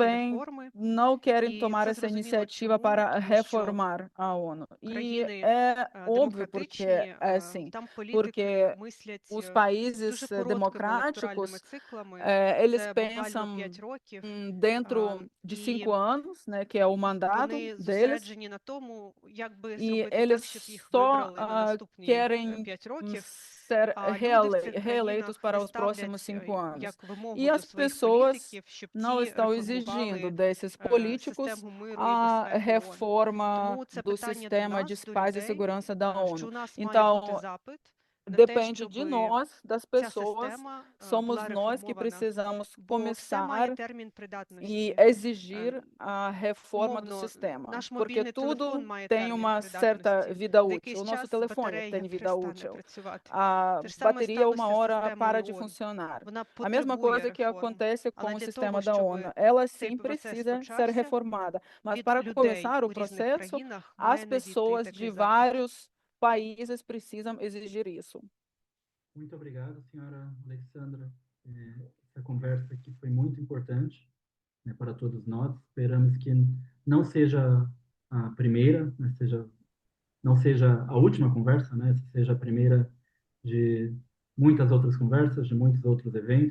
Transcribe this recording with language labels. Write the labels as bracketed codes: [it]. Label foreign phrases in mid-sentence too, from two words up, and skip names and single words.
[pt] também [uk] реформи. [pt] não querem E tomar [uk] це [pt] essa [uk] зрозуміло [pt] iniciativa [uk] чому, [pt] para [uk] тому що [pt] reformar a ONU. E [uk] країни [pt] é óbvio porque [uk] демократичні, [pt] é assim, [uk] там політики [pt] porque [uk] мислять [pt] os [uk] дуже [pt] países [uk] короткими [pt] democráticos, [uk] електоральними циклами. [pt] eles [uk] Це буквально [pt] pensam [uk] 5 років. [pt] dentro de 5 anos, né, que é o mandato [uk] Вони [pt] deles, [uk] зосереджені на тому, як би [pt] e [uk] зробити так, [pt] eles [uk] щоб їх [pt] só [uk] вибрали на наступні [pt] querem [uk] 5 років. [pt] ser [uk] А люди в цих [pt] reeleitos [uk] країнах [pt] para [uk] не [pt] os próximos [uk] ставлять [pt] 5 anos. [uk] як вимогу [pt] E [uk] до [pt] as [uk] своїх [pt] pessoas [uk] політиків, щоб [pt] não [uk] ті [pt] estão exigindo [uk] реформували [pt] desses políticos [uk] систему миру і [pt] a [uk] безпеки ООН. [pt] reforma [uk] Тому це [pt] do [uk] питання до [pt] sistema de [uk] нас, до [pt] paz e [uk] людей, [pt] segurança da [uk] що [pt] ONU. [uk] у нас має бути [pt] Então, [uk] запит на те, [pt] depende [uk] щоб [pt] de nós, das [uk] ця [pt] pessoas, [uk] система [pt] somos [uk] була [pt] nós que [uk] реформована, [pt] precisamos [uk] бо все має [pt] começar [uk] термін [pt] e [uk] придатності. [pt] exigir a reforma do [uk] Умовно, [pt] sistema, [uk] наш [pt] porque [uk] мобільний телефон [pt] tudo [uk] має [pt] tem [uk] термін [pt] uma certa [uk] придатності. [pt] vida [uk] За [pt] útil. [uk] якийсь [pt] O nosso [uk] час [pt] telefone [uk] батарея [pt] tem vida [uk] перестане [pt] útil. [uk] працювати. [pt] A [uk] Те ж саме [pt] bateria, uma [uk] сталося з [pt] hora, para [uk] системою [pt] de [uk] ООН. [pt] funcionar. [uk] Вона [pt] A mesma [uk] потребує [pt] coisa que [uk] реформ. [pt] acontece com [uk] Але [pt] o [uk] для [pt] sistema [uk] того, [pt] da [uk] щоб [pt] ONU. Ela [uk] цей [pt] sim [uk] процес [pt] precisa ser [uk] почався, [pt] reformada. Mas [uk] від [pt] para [uk] людей [pt] começar o [uk] у різних [pt] processo, [uk] країнах [pt] as [uk] має надійти [pt] pessoas de [uk] такий запит. [pt] vários países precisam exigir isso. Muito obrigado, senhora Alexandra. Essa conversa aqui foi muito importante, né, para todos nós. Esperamos que não seja a primeira, né, não seja a última conversa, né, seja a primeira de muitas outras conversas, de muitos outros eventos.